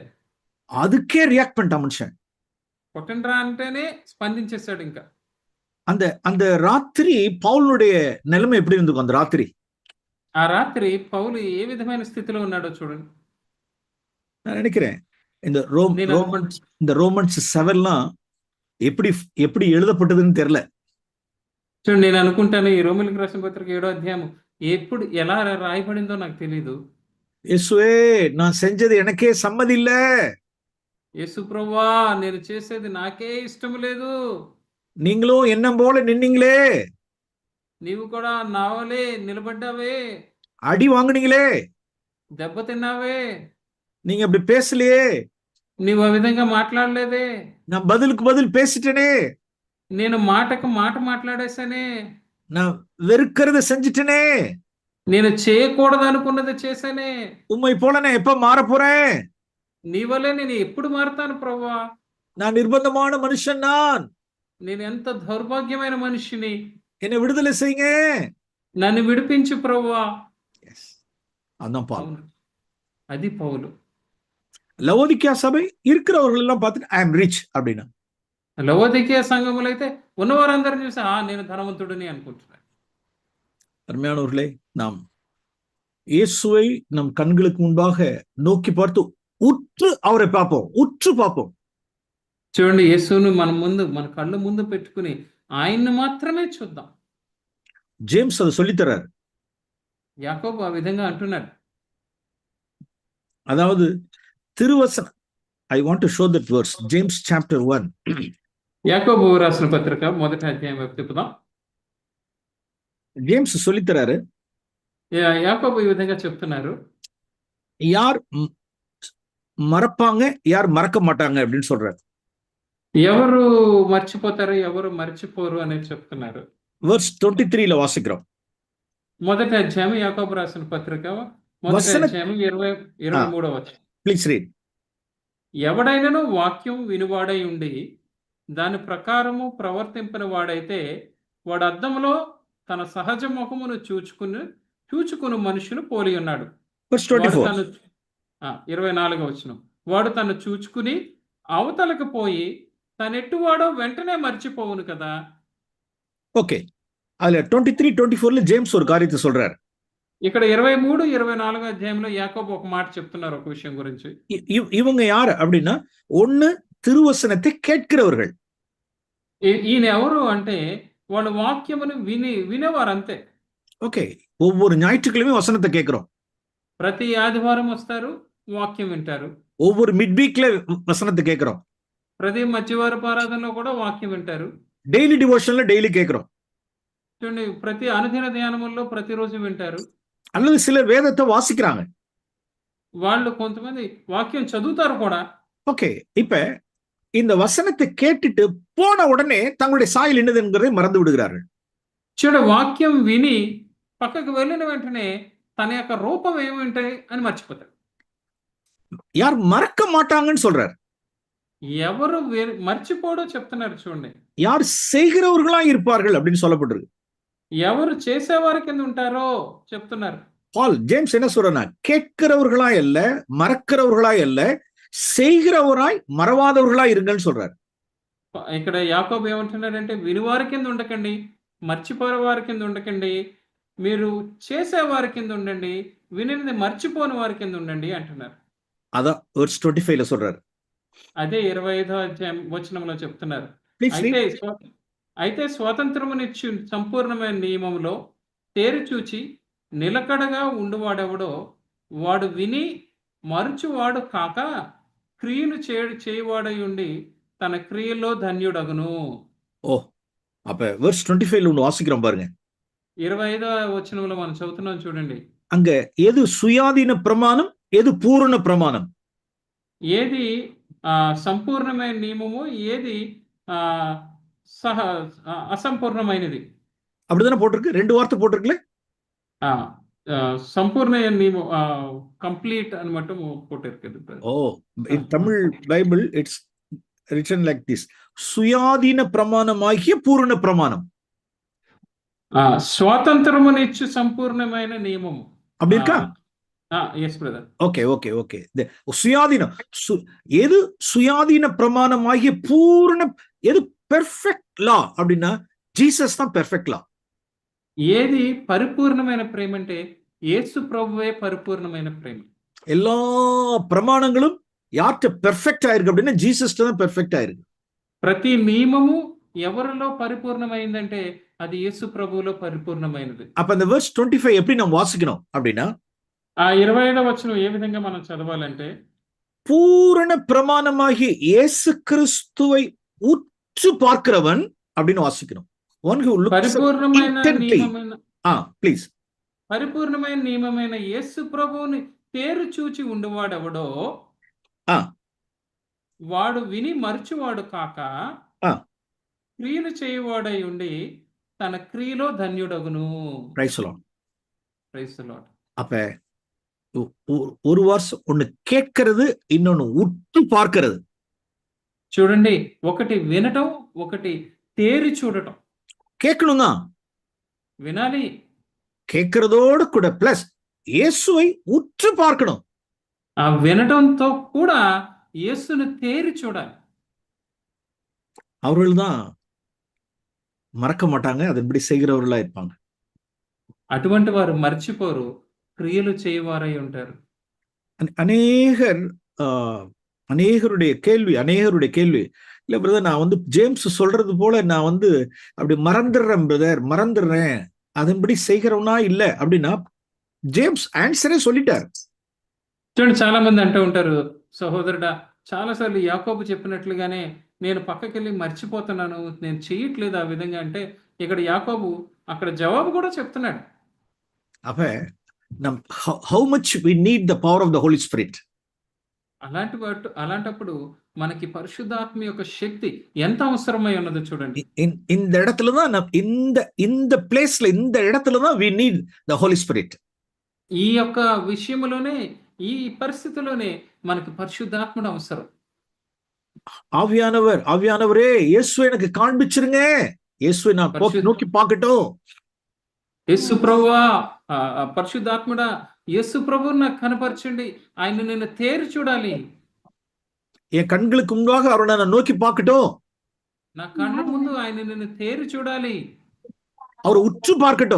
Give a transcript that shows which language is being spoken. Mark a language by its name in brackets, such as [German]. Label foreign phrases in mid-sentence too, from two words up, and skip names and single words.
[Tamil] அதுக்கே ரியாக்ட் பண்ணிட்டான் மனுஷன். [Telugu] కొట్టండ్రా అంటేనే స్పందించేశాడు. ఇంకా [Tamil] அந்த ராத்திரி பவுலுடைய நிலைமை எப்படி இருந்துக்கும்? அந்த ராத்திரி, [Telugu] ఆ రాత్రి పౌలు ఏ విధమైన స్థితిలో ఉన్నాడో చూడండి. [Tamil] நான் நினைக்கிறேன் இந்த ரோமன்ஸ் 7 எப்படி எப்படி எழுதப்பட்டதுன்னு தெரியல. [Telugu] చూడండి, నేను అనుకుంటాను ఈ రోమీయులకు రాసిన పత్రిక 7వ అధ్యాయం ఎప్పుడు ఎలా రాయబడిందో నాకు తెలియదు. [Tamil] యేసువే நான் செஞ்சது எனக்கே சம்மதி இல்ல. [Telugu] యేసు ప్రభువా నేను చేసేది నాకే ఇష్టం లేదు. [Tamil] நீங்களும் என்ன போல நின்னீங்களே, [Telugu] నీవు కూడా నా వలే నిలబడ్డావే, [Tamil] அடி வாங்குனீங்களே, [Telugu] దెబ్బ తిన్నావే, [Tamil] நீங்க அப்படி பேசலையே, [Telugu] నీవు ఆ విధంగా మాట్లాడలేదే, [Tamil] நான் பதிலுக்கு பதில் பேசிட்டேனே, [Telugu] నేను మాటకు మాట మాట్లాడేశానే, [Tamil] நான் வெறுக்கிறத செஞ்சிட்டேனே, [Telugu] నేను చేయకూడదు అనుకున్నది చేశానే, [Tamil] உம்மை போல நான் எப்ப மாற போறேன், [Telugu] నీ వల్లే నేను ఎప్పుడు మారుతాను ప్రభువా, [Tamil] நான் நிர்பந்தமான மனுஷன், [Telugu] నేను ఎంత దౌర్భాగ్యమైన మనిషిని, [Tamil] என்னை விடுதலை செய்யுங்க, [Telugu] నన్ను విడిపించు ప్రభువా. [Tamil] அதான் பவுல். [Telugu] అది పౌలు. [Tamil] லவோதிக்கா சபை இருக்கிறவர்கள் எல்லாம் பார்த்துட்டு [English] I am rich [Tamil] அப்படின்னா, [Telugu] లవోదికీయ సంఘములు అయితే ఉన్నవారందరూ చూసి నేను ధనవంతుడిని అనుకుంటున్నాను. [Tamil] அருமையானவர்களே, நாம் இயேசுவை நம் கண்களுக்கு முன்பாக நோக்கி பார்த்து உற்று அவரை பார்ப்போம், உற்று பார்ப்போம். [Telugu] చూడండి, యేసును మన ముందు, మన కళ్ళు ముందు పెట్టుకుని ఆయన్ని మాత్రమే చూద్దాం. [Tamil] ஜேம்ஸ் அதை சொல்லித்தரார். [Telugu] యాకోబు ఆ విధంగా అంటున్నాడు. [Tamil] அதாவது திருவசனம், [English] I want to show that verse, James chapter 1. [Telugu] యాకోబు రాసిన పత్రిక 1వ అధ్యాయం వైపు తిప్పుదాం. [Tamil] ஜேம்ஸ் சொல்லித்தராரு, [Telugu] యాకోబు ఈ విధంగా చెప్తున్నారు, [Tamil] யார் மறப்பாங்க யார் மறக்க மாட்டாங்க அப்படின்னு சொல்றாரு. [Telugu] ఎవరు మర్చిపోతారు, ఎవరు మర్చిపోరు అనేది చెప్తున్నారు. [Tamil] verse 23 వాసిக்கிறோம். [Telugu] 1వ అధ్యాయం యాకోబు రాసిన పత్రిక 1వ అధ్యాయం 23వ వచనం. [English] Please read. [Telugu] ఎవడైనను వాక్యం వినువాడై ఉండి దాని ప్రకారము ప్రవర్తింపని వాడైతే వాడు అద్దములో తన సహజ ముఖమును చూచుకుని మనుషులు పోలి ఉన్నాడు. 24వ వచనం. వాడు తను చూచుకుని అవతలకు పోయి తనెట్టువాడో వెంటనే మర్చిపోవును కదా. ఓకే, [Tamil] அதுல 23-24 ஜேம்ஸ் ஒரு காரியத்தை சொல்றாரு. [Telugu] ఇక్కడ 23-24 అధ్యాయంలో యాకోబు ఒక మాట చెప్తున్నారు ఒక విషయం గురించి. [Tamil] இவங்க யாரு அப்படின்னா, ஒன்னு திருவசனத்தை கேட்கிறவர்கள். [Telugu] ఈయన ఎవరు అంటే వాళ్ళు వాక్యమును వినేవారు అంతే. [Tamil] ஓகே, ஒவ்வொரு ஞாயிற்றுக்கிழமையும் வசனத்தை கேட்கிறோம். [Telugu] ప్రతి ఆదివారం వస్తారు, వాక్యం వింటారు. [Tamil] ஒவ்வொரு [English] mid weekல [Tamil] வசனத்தை கேட்கிறோம். [Telugu] ప్రతి మధ్యవారపు ఆరాధనలో కూడా వాక్యం వింటారు. [English] daily devotionல [Tamil] டெய்லி கேட்கிறோம். [Telugu] చూడండి, ప్రతి అనుదిన ధ్యానముల్లో ప్రతిరోజు వింటారు. [Tamil] அல்லது சிலர் வேதத்தை வாசிக்கிறாங்க. [Telugu] వాళ్ళు కొంతమంది వాక్యం చదువుతారు కూడా. [Tamil] ஓகே, இப்ப இந்த வசனத்தை கேட்டுட்டு போன உடனே தங்களுடைய சாயல் என்னதுங்கிறதை மறந்து விடுகிறார்கள். [Telugu] చూడు, వాక్యం విని పక్కకు వెళ్ళిన వెంటనే తన యొక్క రూపం ఏమిటి అని మర్చిపోతాడు. [Tamil] யார் மறக்க மாட்டாங்கன்னு சொல்றார். [Telugu] ఎవరు మర్చిపోడో చెప్తున్నారు చూడండి. [Tamil] யார் செய்கிறவர்களா இருப்பார்கள் அப்படின்னு சொல்லப்பட்டிருக்கு. [Telugu] ఎవరు చేసేవారి కింద ఉంటారో చెప్తున్నారు. [Tamil] பால் ஜேம்ஸ் என்ன சொல்றா, கேட்கிறவர்களாய் அல்ல, மறக்கிறவர்களாய் அல்ல, செய்கிறவராய் மறவாதவர்களாய் இருங்கன்னு சொல்றாரு. [Telugu] ఇక్కడ యాకోబు ఏమంటున్నాడంటే, వినివారి కింద ఉండకండి, మర్చిపోయే వారి కింద ఉండకండి, మీరు చేసేవారి కింద ఉండండి, వినినది మర్చిపోని వారి కింద ఉండండి అంటున్నారు. [Tamil] அதான் வெர்ஸ் 25ல சொல்றாரு. [Telugu] అదే 25వ అధ్యాయం వచనంలో చెప్తున్నారు. [English] Please read. [Telugu] అయితే స్వాతంత్రమునిచ్చు సంపూర్ణమైన నియమములో తేరిచూచి నిలకడగా ఉండువాడెవడో వాడు విని మరుచువాడు కాక క్రియలు చేయువాడై ఉండి తన క్రియల్లో ధన్యుడగును. [Tamil] ஓ, அப்ப வெர்ஸ் 25ல ஒன்று வாசிக்கிறோம் பாருங்க. [Telugu] 25వ వచనంలో మనం చదువుతున్నాం చూడండి. [Tamil] அங்க எது சுயாதீன பிரமாணம், எது பூரண பிரமாணம்? [Telugu] ఏది సంపూర్ణమైన నియమము, ఏది అసంపూర్ణమైనది? [Tamil] அப்படிதானே போட்டிருக்கு. 2 வார்த்தை போட்டிருக்குல்ல. [Telugu] సంపూర్ణ నియమం కంప్లీట్ అని [Tamil] மட்டும் போட்டிருக்குது. ஓ, [English] in Tamil Bible it's written like this. [Tamil] சுயாதீன பிரமாணமாகிய பூரண பிரமாணம். [Telugu] స్వాతంత్రమునిచ్చు సంపూర్ణమైన నియమము. [Tamil] அப்படி இருக்கா? எஸ் பிரதர். ஓகே ஓகே ஓகே. சுயாதீனம் எது சுயாதீன பிரமாணமாகிய பூரண, எது [English] perfect law [Tamil] அப்படின்னா ஜீசஸ் தான் [English] perfect law. [Telugu] ఏది పరిపూర్ణమైన ప్రేమ అంటే యేసు ప్రభువే పరిపూర్ణమైన ప్రేమ. [Tamil] எல்லா பிரமாணங்களும் யார்கிட்ட பெர்ஃபெக்ட் ஆயிருக்கு அப்படின்னா ஜீசஸ்ட தான் பெர்ஃபெக்ட் ஆயிருக்கு. [Telugu] ప్రతి నియమము ఎవరిలో పరిపూర్ణమైందంటే అది యేసు ప్రభువులో పరిపూర్ణమైనది. [Tamil] அப்ப அந்த வெர்ஸ் 25 எப்படி நம்ம வாசிக்கணும் அப்படின்னா, [Telugu] 25వ వచనం ఏ విధంగా మనం చదవాలంటే, [Tamil] பூரண பிரமாணமாகிய இயேசு கிறிஸ்துவை உற்று பார்க்கிறவன் அப்படின்னு வாசிக்கணும். [English] One who looks intently. Please. [Telugu] పరిపూర్ణమైన నియమమైన యేసు ప్రభువుని తేరు చూచి ఉండువాడెవడో వాడు విని మరచువాడు కాక క్రియలు చేయువాడై ఉండి తన క్రియలో ధన్యుడగును. [English] Praise the Lord. Praise the Lord. [Tamil] அப்ப ஒரு வருஷம் ஒன்னு கேட்கிறது, இன்னொன்னு உற்று பார்க்கிறது. [Telugu] చూడండి, ఒకటి వినటం, ఒకటి తేరి చూడటం. [Tamil] கேட்கணும் தான், [Telugu] వినాలి. [Tamil] கேட்கிறதோடு கூட பிளஸ் இயேசுவை உற்று பார்க்கணும். [Telugu] ఆ వినటంతో కూడా యేసును తేరి చూడాలి. [Tamil] அவர்கள் தான் மறக்க மாட்டாங்க, அதன்படி செய்கிறவர்களா இருப்பாங்க. [Telugu] అటువంటి వారు మర్చిపోరు, క్రియలు చేయవారై ఉంటారు. [Tamil] அநேகருடைய கேள்வி இல்ல பிரதர், நான் ஜேம்ஸ் சொல்றது போல நான் அப்படி மறந்துடுறேன், அதன்படி செய்கிறவனா இல்ல அப்படின்னா ஜேம்ஸ் ஆன்சரே சொல்லிட்டார். [Telugu] చూడండి, చాలా మంది అంటూ ఉంటారు, సహోదరుడా చాలాసార్లు యాకోబు చెప్పినట్లుగానే నేను పక్కకెళ్ళి మర్చిపోతున్నాను, నేను చేయట్లేదు ఆ విధంగా అంటే, ఇక్కడ యాకోబు అక్కడ జవాబు కూడా చెప్తున్నాడు. [English] அப்ப how much we need the power of the Holy Spirit. [Telugu] అలాంటప్పుడు మనకి పరిశుద్ధాత్మ యొక్క శక్తి ఎంత అవసరమై ఉన్నదో చూడండి. [Tamil] இந்த இடத்துல தான் இந்த பிளேஸ்ல, இந்த இடத்துல தான் [English] we need the Holy Spirit. [Telugu] ఈ యొక్క విషయంలోనే, ఈ పరిస్థితిలోనే మనకి పరిశుద్ధాత్ముడు అవసరం. [Tamil] ஆவியானவரே இயேசுவை எனக்கு காண்பிச்சிருங்க, இயேசுவை நான் நோக்கி பார்க்கட்டும். [Telugu] యేసు ప్రభువా, పరిశుద్ధాత్ముడా యేసు ప్రభువుని నాకు కనపరచండి, ఆయన నేను తేరి చూడాలి. [Tamil] என் கண்களுக்கு முன்பாக அவரை நான் நோக்கி பார்க்கட்டும். [Telugu] నా కళ్ళ ముందు ఆయన నేను తేరి చూడాలి. [Tamil] அவரை உற்று பார்க்கட்டும்.